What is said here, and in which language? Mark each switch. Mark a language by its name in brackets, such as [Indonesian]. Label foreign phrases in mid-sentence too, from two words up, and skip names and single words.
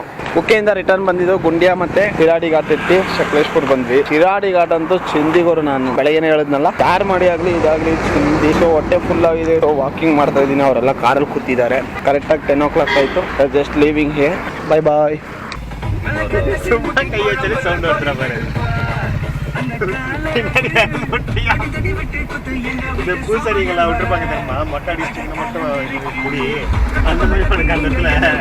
[Kannada] ಕುಕ್ಕೆಯಿಂದ ರಿಟರ್ನ್ ಬಂದಿದ್ದು ಗುಂಡ್ಯಾ ಮತ್ತು ಶಿರಾಡಿ ಘಾಟ್ ಎತ್ತಿ ಸಕಲೇಶ್ಪುರ ಬಂದ್ವಿ. ಶಿರಾಡಿ ಘಾಟ್ ಅಂತೂ ಚಿಂದಿಗೋರು. ನಾನು ಬೆಳಗ್ಗೆನೇ ಹೇಳಿದ್ನಲ್ಲ, ಕಾರ್ ಮಾಡಿ ಆಗಲಿ ಇದಾಗಲಿ ಚಿಂದಿ. ಸೊ ಹೊಟ್ಟೆ ಫುಲ್ ಆಗಿದೆ. ಸೊ ವಾಕಿಂಗ್ ಮಾಡ್ತಾ ಇದ್ದೀನಿ. ಅವರೆಲ್ಲ ಕಾರಲ್ಲಿ ಕೂತಿದ್ದಾರೆ. ಕರೆಕ್ಟಾಗಿ 10 o'clock ಆಯಿತು. [English] just leaving here. bye bye. [Tamil] இந்த பூசரிகளை விட்டுருப்பாங்க, மொட்டை அடிச்சுட்டு மட்டும் முடி அந்த மாதிரி அந்த இடத்துல